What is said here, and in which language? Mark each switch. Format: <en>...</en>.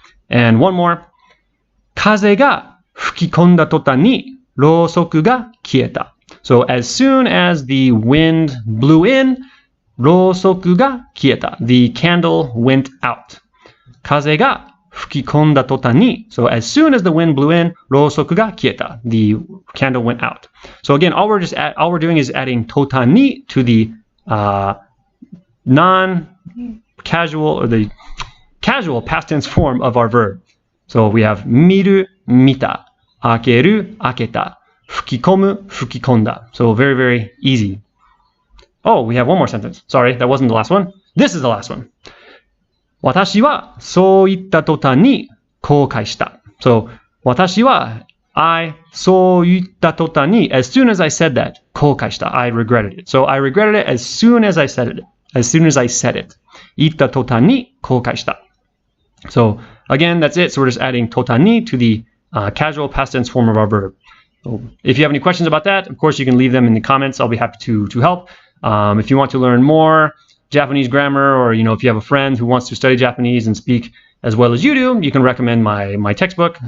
<en>And one more.</en> <ja>風が吹き込んだとたんにろうそくが消えた</ja> <en>So as soon as the wind blew in,</en> <ja>ろうそくが消えた</ja> <en>The candle went out.</en> <ja>風が吹き込んだとたんに</ja> <en>So as soon as the wind blew in,</en> <ja>ろうそくが消えた</ja> <en>The candle went out. So again, all we're doing is adding とたんに to the non-casual or the casual past tense form of our verb. So we have</en> <ja>見る、見た、開ける、開けた、吹き込む、吹き込んだ.</ja> <en>So very, very easy. Oh, we have one more sentence. Sorry, that wasn't the last one. This is the last one.</en> <ja>私はそう言ったとたんに後悔した.</ja> <en>So</en> <ja>私はそう言ったとたんに</ja> <en>as soon as I said that</en> <ja>後悔した.</ja> <en>I regretted it. So I regretted it as soon as I said it. As soon as I said it.</en> <ja>言ったとたんに後悔した.</ja> <en>So again, that's it. So we're just adding とたんに to the casual past tense form of our verb. So if you have any questions about that, of course, you can leave them in the comments. I'll be happy to help. If you want to learn more Japanese grammar, or if you have a friend who wants to study Japanese and speak as well as you do, you can recommend my textbook.</en>